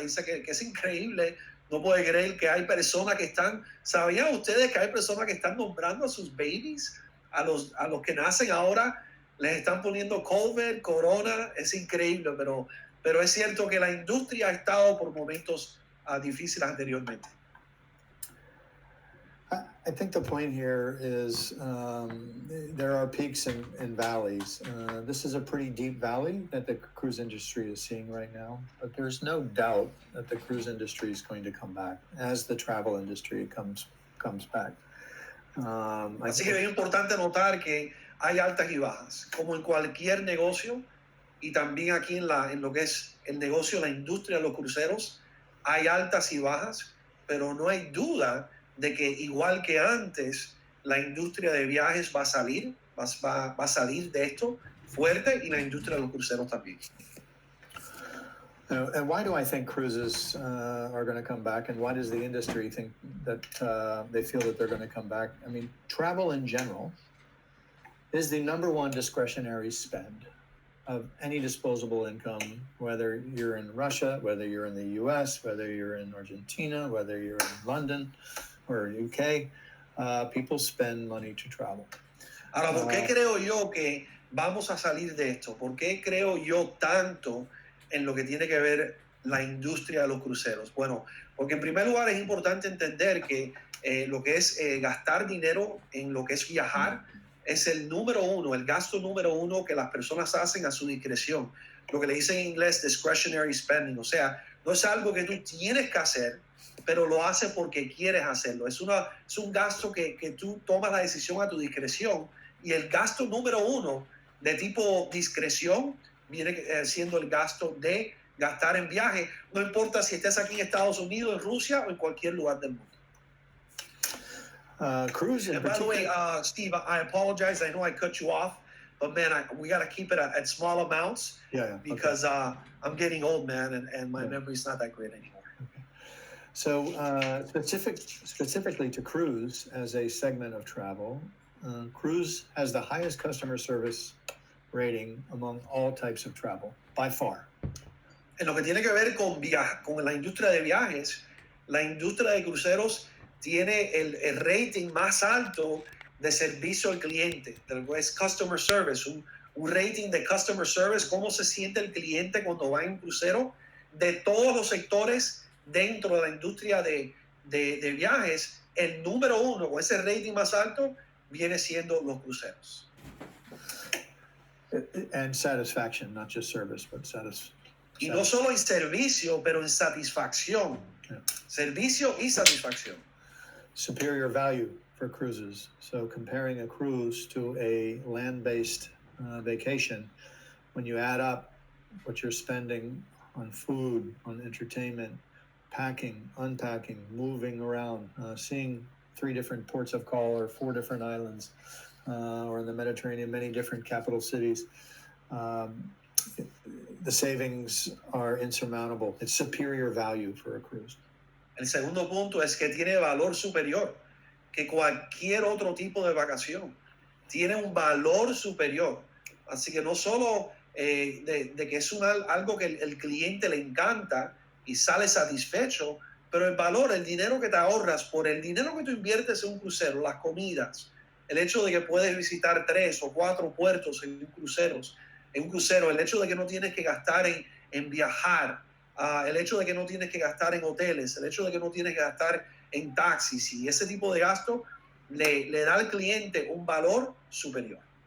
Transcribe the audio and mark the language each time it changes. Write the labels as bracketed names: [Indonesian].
[Spanish] Dice que es increíble. No puede creer que hay personas que ¿sabían ustedes que hay personas que están nombrando a sus babies, a los que nacen ahora, les están poniendo COVID, corona? Es increíble, pero es cierto que la industria ha estado por momentos difíciles anteriormente. [English] I think the point here is there are peaks and valleys. This is a pretty deep valley that the cruise industry is seeing right now, but there's no doubt that the cruise industry is going to come back as the travel industry comes back. Así que es importante notar que hay altas y bajas, como en cualquier negocio, y también aquí en lo que es el negocio, la industria de los cruceros, hay altas y bajas, pero no hay duda de que igual que antes, la industria de viajes va a salir, va a salir de esto fuerte, y la industria de los cruceros también. And why do I think cruises are going to come back? And why does the industry think that they feel that they're going to come back? I mean, travel in general is the number one discretionary spend of any disposable income, whether you're in Russia, whether you're in the US, whether you're in Argentina, whether you're in London or UK. People spend money to travel. [Spanish] Ahora, ¿por qué creo yo que vamos a salir de esto? ¿Por qué creo yo tanto en lo que tiene que ver la industria de los cruceros? Bueno, porque en primer lugar es importante entender que lo que es gastar dinero en lo que es viajar es el número uno, el gasto número uno que las personas hacen a su discreción. Lo que le dicen en inglés discretionary spending. O sea, no es algo que tú tienes que hacer, pero lo haces porque quieres hacerlo. Es un gasto que tú tomas la decisión a tu discreción. Y el gasto número uno de tipo discreción viene siendo el gasto de gastar en viaje, no importa si estés aquí en Estados Unidos, en Rusia o en cualquier lugar del mundo. [English] Cruise in By the way, particular. Steve, I apologize. I know I cut you off, but man, we got to keep it at small amounts because I'm getting old, man, and my memory's not that great anymore. Okay. So specifically to cruise as a segment of travel, cruise has the highest customer service rating among all types of travel, by far. [Spanish] En lo que tiene que ver con la industria de viajes, la industria de cruceros tiene el rating más alto de servicio al cliente, es customer service, un rating de customer service, cómo se siente el cliente cuando va en un crucero, de todos los sectores dentro de la industria de viajes, el número uno con ese rating más alto viene siendo los cruceros. [English] And satisfaction, not just service, but satisfaction. [Spanish] Y no solo en servicio, pero en satisfacción. [English] Yeah. [Spanish] Servicio y satisfacción. [English] Superior value for cruises. So comparing a cruise to a land-based vacation, when you add up what you're spending on food, on entertainment, packing, unpacking, moving around, seeing 3 different ports of call or 4 different islands, or in the Mediterranean, many different capital cities, the savings are insurmountable. It's superior value for a cruise. [Spanish] El segundo punto es que tiene valor superior que cualquier otro tipo de vacación. Tiene un valor superior. Así que no solo de que es algo que el cliente le encanta y sale satisfecho, pero el valor, el dinero que te ahorras por el dinero que tú inviertes en un crucero, las comidas, el hecho de que puedes visitar 3 o 4 puertos en un crucero, el hecho de que no tienes que gastar en viajar, el hecho de que no tienes que gastar en hoteles, el hecho de que no tienes que gastar en taxis, y ese tipo de gasto le da al cliente un valor superior.